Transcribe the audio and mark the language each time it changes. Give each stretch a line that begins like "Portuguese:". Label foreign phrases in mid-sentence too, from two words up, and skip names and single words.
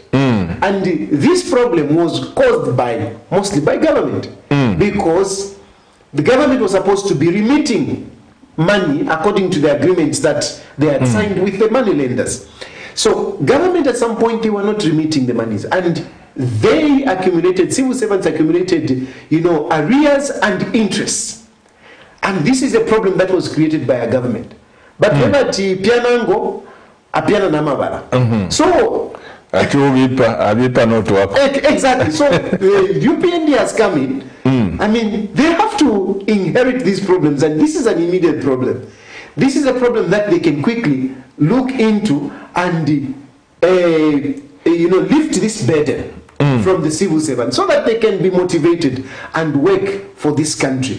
English: And this problem was caused mostly by government, because the government was supposed to be remitting money according to the agreements that they had signed with the money lenders. So government at some point, they were not remitting the monies, and they accumulated, civil servants accumulated, arrears and interest. And this is a problem that was created by a government.
Bemba: But pianango, apiana namabala.
English: So exactly. So the UPND has come in. I mean, they have to inherit these problems, and this is an immediate problem. This is a problem that they can quickly look into and lift this burden from the civil servants, so that they can be motivated and work for this country.